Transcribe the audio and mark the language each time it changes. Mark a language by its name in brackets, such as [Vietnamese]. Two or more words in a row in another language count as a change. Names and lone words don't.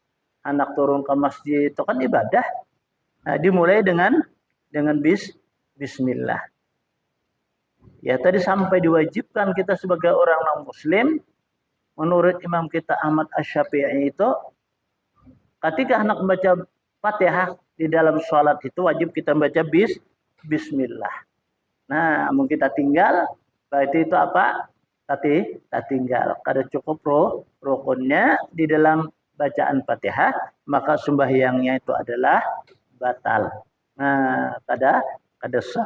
[Indonesian] Hendak turun ke masjid itu kan ibadah. Nah, dimulai dengan bismillah. Ya tadi sampai diwajibkan kita sebagai orang non-muslim menurut Imam kita Ahmad Asy-Syafi'i itu ketika hendak membaca Fatihah di dalam sholat itu wajib kita baca bismillah. Nah, mau kita tinggal, berarti itu apa? Tadi tinggal. [Banjar] Kada cukup rukunnya di dalam bacaan Fatihah, maka sembahyangnya itu adalah batal. Nah, kada sah.